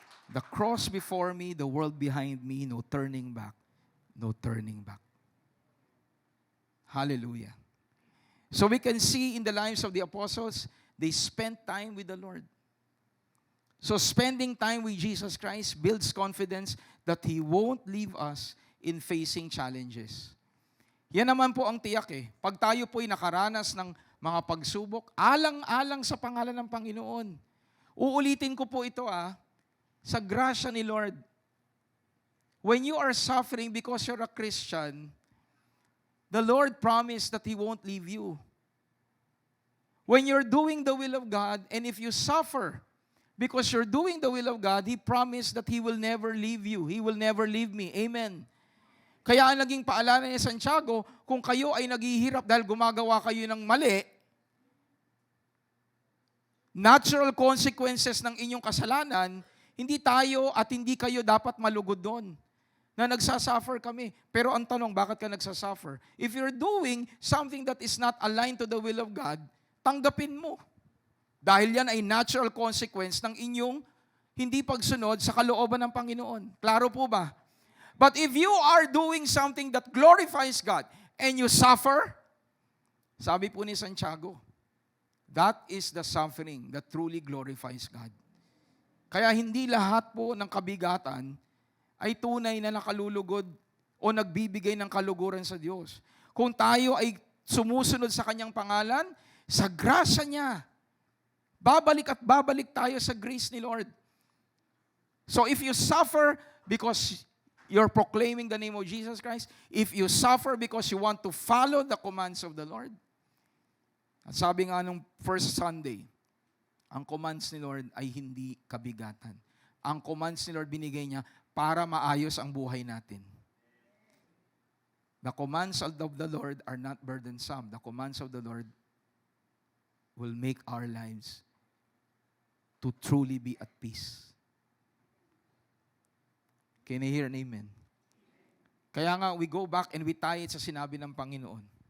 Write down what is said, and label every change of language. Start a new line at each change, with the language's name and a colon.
English: The cross before me, the world behind me, no turning back, no turning back. Hallelujah. So we can see in the lives of the apostles, they spent time with the Lord. So spending time with Jesus Christ builds confidence that He won't leave us in facing challenges.
Filipino: Yan naman po ang tiyak eh. Pag tayo po'y nakaranas ng mga pagsubok, alang-alang sa pangalan ng Panginoon. Uulitin ko po ito sa grasya ni Lord.
English: When you are suffering because you're a Christian, the Lord promised that He won't leave you. When you're doing the will of God, and if you suffer because you're doing the will of God, He promised that He will never leave you. He will never leave me.
Filipino: Amen. Kaya ang naging paalala ni Santiago, kung kayo ay naghihirap dahil gumagawa kayo ng mali,
English: natural consequences
Filipino: ng inyong kasalanan, hindi tayo at hindi kayo dapat malugod doon. na nagsasuffer kami. Pero ang tanong, bakit ka nagsasuffer?
English: If you're doing something that is not aligned to the will of God,
Filipino: tanggapin mo. Dahil yan ay
English: natural consequence
Filipino: ng inyong hindi pagsunod sa kalooban ng Panginoon. Klaro po ba?
English: But if you are doing something that glorifies God and you suffer,
Filipino: sabi po ni Santiago,
English: that is the suffering that truly glorifies God.
Filipino: Kaya hindi lahat po ng kabigatan ay tunay na nakalulugod o nagbibigay ng kaluguran sa Diyos. Kung tayo ay sumusunod sa Kanyang pangalan, sa grasya niya, babalik at babalik tayo sa grace ni Lord.
English: So if you suffer because you're proclaiming the name of Jesus Christ, if you suffer because you want to follow the commands of the Lord,
Filipino: at sabi nga nung first Sunday, ang commands ni Lord ay hindi kabigatan. Ang commands ni Lord binigay niya para maayos ang buhay natin.
English: The commands of the Lord are not burdensome. The commands of the Lord will make our lives to truly be at peace. Can I hear an amen?
Filipino: Kaya nga,
English: we go back and we tie it
Filipino: sa sinabi ng Panginoon.